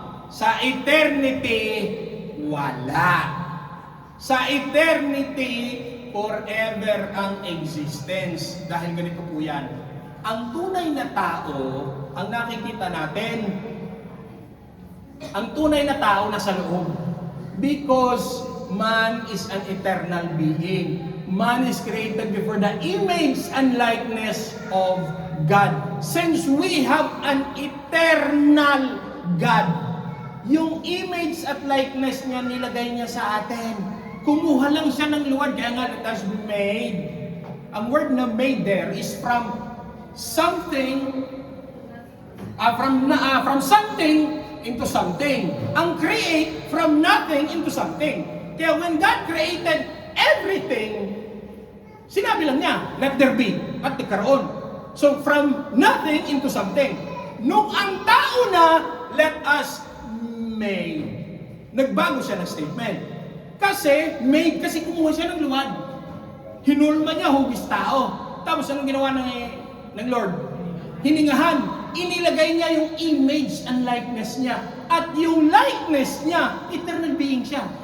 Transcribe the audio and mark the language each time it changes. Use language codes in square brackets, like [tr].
[tl] Sa eternity, wala. Sa eternity, forever ang existence. Dahil ganito po yan. Ang tunay na tao, ang nakikita natin, ang tunay na tao nasa loob. [en] Because man is an eternal being. Man is created before the image and likeness of God. Since we have an eternal God, [tl] yung image at likeness niya nilagay niya sa atin. Kumuha lang siya ng luwad, kaya nga [en] it has been made. [tl] Ang word na made there is [en] from something, from something into something. [tl] Ang create from nothing into something. Kaya [en] when God created everything, [tl] sinabi lang niya, [en] let there be, [tl] at nagkaroon. [en] So from nothing into something. [tl] Nung ang tao na, [en] let us made. [tl] Nagbago siya ng statement. Kasi kumuha siya ng luwad. Hinulma niya, hugis tao. Tapos anong ginawa ng Lord? Hiningahan. Inilagay niya yung image and likeness niya. At yung likeness niya, eternal being siya.